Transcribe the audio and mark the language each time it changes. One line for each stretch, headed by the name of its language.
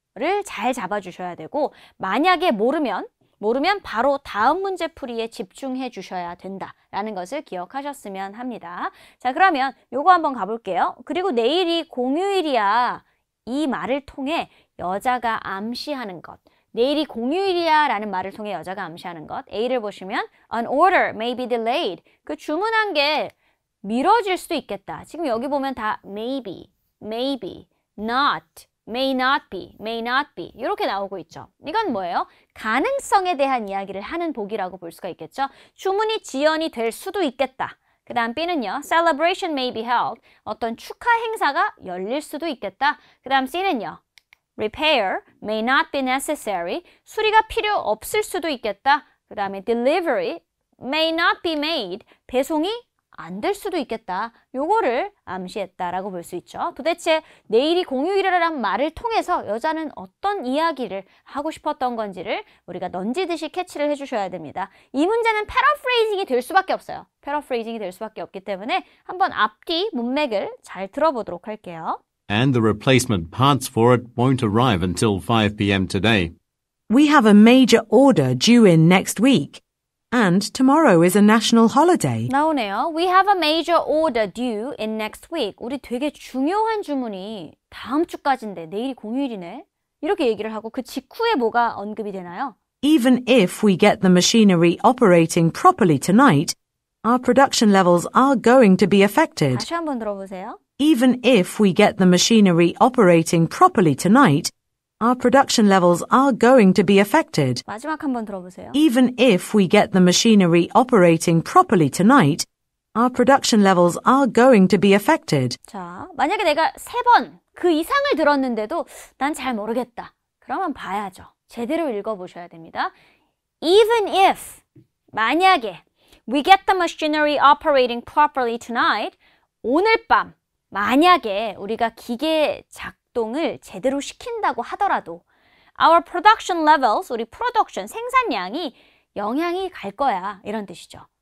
Korean: 를 잘 잡아주셔야 되고 만약에 모르면 바로 다음 문제 풀이에 집중해 주셔야 된다라는 것을 기억하셨으면 합니다. 자, 그러면 요거 한번 가볼게요. 그리고 내일이 공휴일이야. 이 말을 통해 여자가 암시하는 것. 내일이 공휴일이야 라는 말을 통해 여자가 암시하는 것. A를 보시면
English: An order may be delayed.
Korean: 그 주문한 게 미뤄질 수도 있겠다. 지금 여기 보면 다
English: maybe, not, may not be
Korean: 이렇게 나오고 있죠. 이건 뭐예요? 가능성에 대한 이야기를 하는 복이라고 볼 수가 있겠죠. 주문이 지연이 될 수도 있겠다. 그 다음 B는요.
English: Celebration may be held.
Korean: 어떤 축하 행사가 열릴 수도 있겠다. 그 다음 C는요.
English: Repair may not be necessary.
Korean: 수리가 필요 없을 수도 있겠다. 그 다음에
English: Delivery may not be made.
Korean: 배송이 안 될 수도 있겠다. 요거를 암시했다라고 볼 수 있죠. 도대체 내일이 공휴일이라는 말을 통해서 여자는 어떤 이야기를 하고 싶었던 건지를 우리가 넌지듯이 캐치를 해주셔야 됩니다. 이 문제는 패러프레이징이 될 수밖에 없어요. 패러프레이징이 될 수밖에 없기 때문에 한번 앞뒤 문맥을 잘 들어보도록 할게요.
English: And the replacement parts for it won't arrive until 5 p.m. today. We have a major order due in next week. And tomorrow is a national holiday.
Korean: 나오네요.
English: We have a major order due in next week.
Korean: 우리 되게 중요한 주문이 다음 주까지인데 내일이 공휴일이네. 이렇게 얘기를 하고 그 직후에 뭐가 언급이 되나요?
English: Even if we get the machinery operating properly tonight, our production levels are going to be affected.
Korean: 다시 한번 들어보세요.
English: Even if we get the machinery operating properly tonight, our production levels are going to be affected.
Korean: 마지막 한번 들어보세요.
English: Even if we get the machinery operating properly tonight, our production levels are going to be affected.
Korean: 자, 만약에 내가 3번 그 이상을 들었는데도 난 잘 모르겠다. 그러면 봐야죠. 제대로 읽어보셔야 됩니다. Even if, 만약에
English: we get the machinery operating properly tonight,
Korean: 오늘 밤 만약에 우리가 기계 작동을 제대로 시킨다고 하더라도
English: our production levels,
Korean: 우리 production, 생산량이 영향이 갈 거야. 이런 뜻이죠.